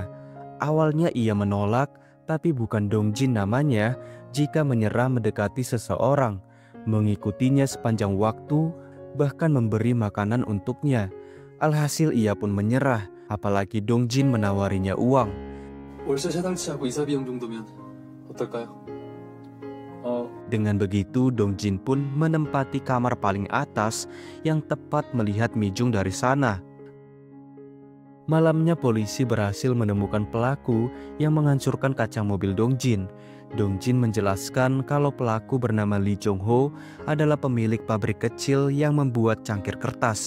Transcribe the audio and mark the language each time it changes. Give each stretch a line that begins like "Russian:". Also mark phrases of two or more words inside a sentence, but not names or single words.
Indonesian: Awalnya ia menolak, tapi bukan Dong-jin namanya jika menyerah mendekati seseorang, mengikutinya sepanjang waktu, bahkan memberi makanan untuknya. Alhasil ia pun menyerah, apalagi Dong-jin menawarinya uang.
Korean: 월세 세 달치 하고 이사 비용 정도면 어떨까요?
Indonesian: Dengan begitu Dong-jin pun menempati kamar paling atas yang tepat melihat Mi-jung dari sana. Malamnya polisi berhasil menemukan pelaku yang menghancurkan kaca mobil Dong-jin. Dong-jin menjelaskan kalau pelaku bernama Lee Jong-ho adalah pemilik pabrik kecil yang membuat cangkir kertas.